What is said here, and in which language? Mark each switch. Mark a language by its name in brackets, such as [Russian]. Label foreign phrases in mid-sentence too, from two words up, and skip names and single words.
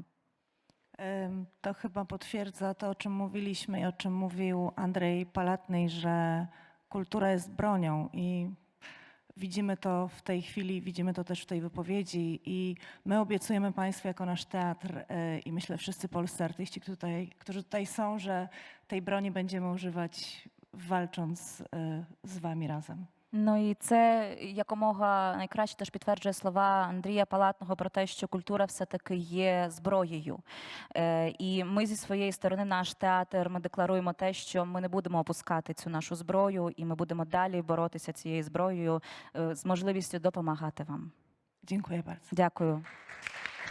[Polish] To chyba potwierdza to, o czym mówiliśmy i o czym mówił Andrzej Palatny, że kultura jest bronią i widzimy to w tej chwili, widzimy to też w tej wypowiedzi i my obiecujemy Państwu jako nasz teatr i myślę wszyscy polscy artyści, którzy tutaj są, że tej broni będziemy używać walcząc [Ukrainian] з Вами разом. Ну і це якомога найкраще теж підтверджує слова Андрія Палатного про те, що культура все-таки є зброєю. І ми зі своєї сторони, наш театр, ми декларуємо те, що ми не будемо опускати цю нашу зброю, і ми будемо далі боротися цією зброєю з можливістю допомагати вам. [Polish] Dziękuję bardzo. [Ukrainian] Дякую.